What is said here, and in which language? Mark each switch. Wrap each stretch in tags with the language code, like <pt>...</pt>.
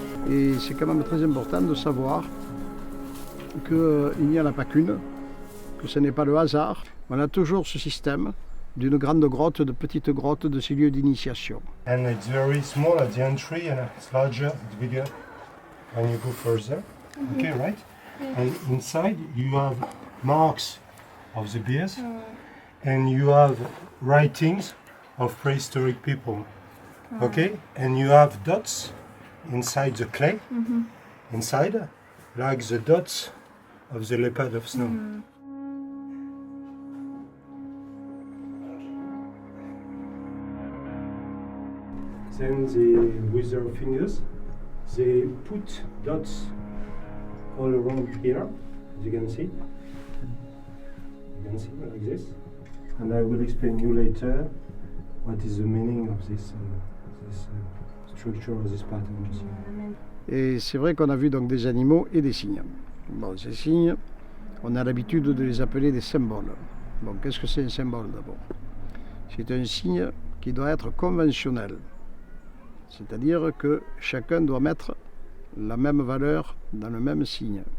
<fr>Et c'est quand même très important de savoir qu'il n'y en a pas qu'une, que ce n'est pas le hasard. On a toujours ce système d'une grande grotte, de petites grottes, de ces lieux d'initiation.</fr> <en>And it's very small at the entry and it's larger, it's bigger when you go further. Okay, right? And inside you have marks of the bears and you have writings of prehistoric people. Okay? And you have dots inside the clay, inside, like the dots of the leopard of snow. Then with their fingers, they put dots all around here, as you can see. You can see like this. And I will explain you later what is the meaning of this structure, of this pattern.</en> <fr>Et c'est vrai qu'on a vu donc des animaux et des signes. Bon, ces signes, on a l'habitude de les appeler des symboles. Bon, qu'est-ce que c'est un symbole d'abord? C'est un signe qui doit être conventionnel. C'est-à-dire que chacun doit mettre la même valeur dans le même signe.</fr>